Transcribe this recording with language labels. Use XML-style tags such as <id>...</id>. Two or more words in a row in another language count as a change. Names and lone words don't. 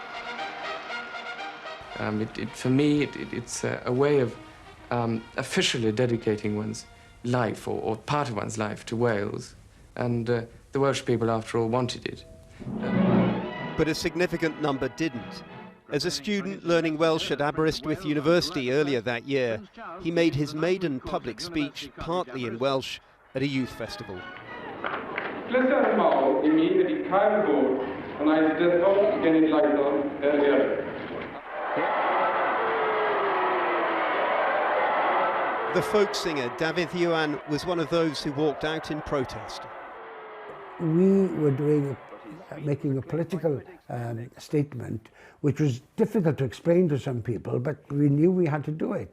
<en>For me, it's a way of officially dedicating one's life or part of one's life to Wales, and the Welsh people, after all, wanted it. But a significant number didn't. As a student learning Welsh at Aberystwyth University earlier that year, he made his maiden public speech partly in Welsh at a youth festival.</en> <cy>Pleser mawr I mi wedi cael fod yn Eisteddfod Genedlaethol earlier.</cy> <en>The folk singer David Iwan was one of those who walked out in protest. We were making a political statement which was difficult to explain to some people, but we knew we had to do it.</en>